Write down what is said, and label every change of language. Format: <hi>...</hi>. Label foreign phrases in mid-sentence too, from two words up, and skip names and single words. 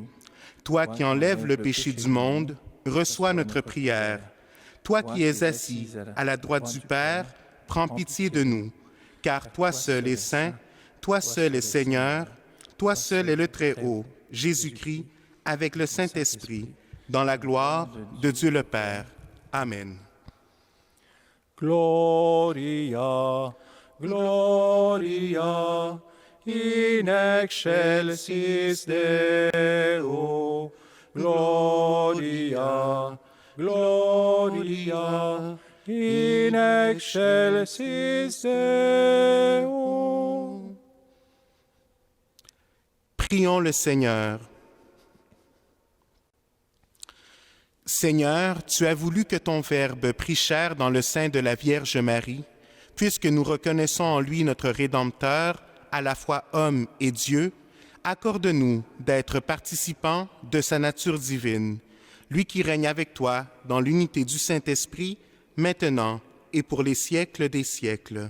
<fr>Toi qui enlèves le péché du monde, reçois notre prière. Toi qui es assis à la droite du Père, prends pitié de nous. Car toi seul es saint, toi seul es Seigneur, toi seul es le Très-Haut, Jésus-Christ, avec le Saint-Esprit, dans la gloire de Dieu le Père. Amen.</fr> <la>Gloria, Gloria, in excelsis Deo. Gloria, Gloria, in excelsis Deo.</la> <fr>Prions le Seigneur. Seigneur, tu as voulu que ton Verbe prit chair dans le sein de la Vierge Marie, puisque nous reconnaissons en lui notre Rédempteur, à la fois homme et Dieu, accorde-nous d'être participants de sa nature divine, lui qui règne avec toi dans l'unité du Saint-Esprit, maintenant et pour les siècles des siècles.</fr>